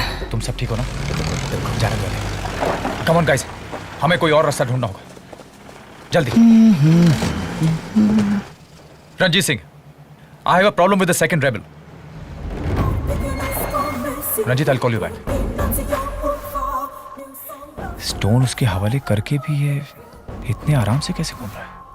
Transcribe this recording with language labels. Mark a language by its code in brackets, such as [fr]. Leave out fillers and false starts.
[hi] तुम सब ठीक हो ना? जाने दो। [en] come on guys, [hi] हमें कोई और रास्ता ढूंढना होगा, जल्दी। [en] Ranjit Singh, I have a problem with the second rebel. Ranjit, I'll call you back. [hi] Stone उसके हवाले करके भी ये इतने आराम से कैसे घूम रहा है?